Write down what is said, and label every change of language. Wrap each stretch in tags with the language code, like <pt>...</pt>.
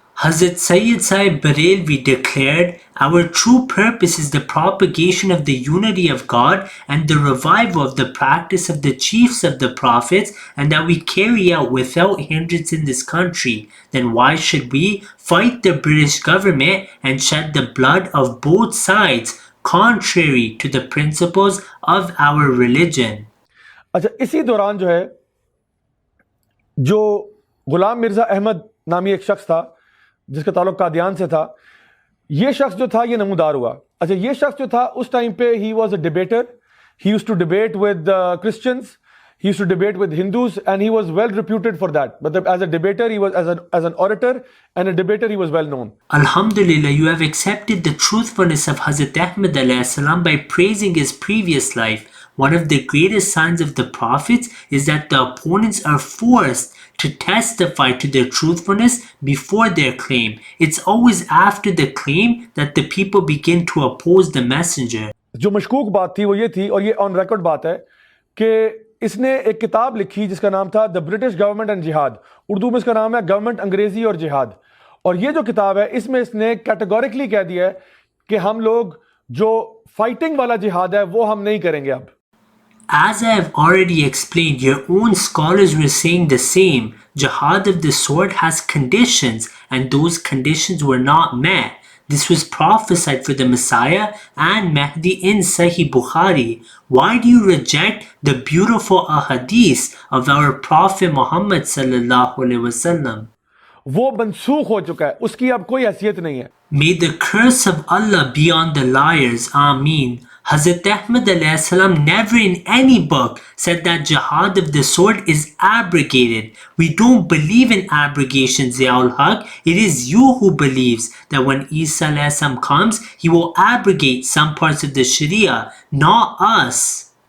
<en>Hazrat Sayyid Sahib Barelvi declared, "Our true purpose is the propagation of the unity of God and the revival of the practice of the chiefs of the prophets, and that we carry out without hindrance in this country. Then why should we fight the British government and shed the blood of both sides, contrary to the principles of our religion?"</en> <ur>اچھا, اسی دوران جو ہے جو غلام مرزا احمد نامی ایک شخص تھا جس کا تعلق قادیان سے تھا, یہ شخص جو تھا یہ نمودار ہوا. اچھا, یہ شخص جو تھا اس ٹائم پہ</ur> <en>He was a debater. He used to debate with Christians, he used to debate with Hindus, and he was well reputed for that. مطلب as a debater he was as an orator and a debater he was well known. Alhamdulillah, you have accepted the truthfulness of Hazrat Ahmad alayhi salam by praising his previous life. One of the greatest signs of the prophets is that the opponents are forced to testify to their truthfulness before their claim. It's always after the claim that the people begin to oppose the messenger.</en> <ur>جو مشکوک بات تھی وہ یہ تھی, اور یہ on record بات ہے, کہ اس نے ایک کتاب لکھی جس کا نام تھا دا برٹش گورنمنٹ اینڈ جہاد. اردو میں اس کا نام ہے گورنمنٹ انگریزی اور جہاد. اور یہ جو کتاب ہے اس میں اس نے کیٹیگوریکلی کہہ دیا ہے کہ ہم لوگ جو فائٹنگ والا جہاد ہے وہ ہم نہیں کریں گے اب.</ur> <en>As I have already explained, your own scholars were saying the same. Jihad of the sword has conditions, and those conditions were not met. This was prophesied for the Messiah and Mahdi in Sahih Bukhari. Why do you reject the beautiful ahadith of our Prophet Muhammad sallallahu alaihi wasallam?</en> <ur>وہ منسوخ ہو چکا ہے, اس کی اب کوئی حیثیت نہیں ہے.</ur> <en>May the curse of Allah be on the liars. Ameen. Hazrat Ahmad alayhi salam never in any book said that jihad of the sword is abrogated. We don't believe in abrogation, Ziaul Haq. It is you who believes that when Isa alayhi salam comes, he will abrogate some parts of the Sharia, not us.</en>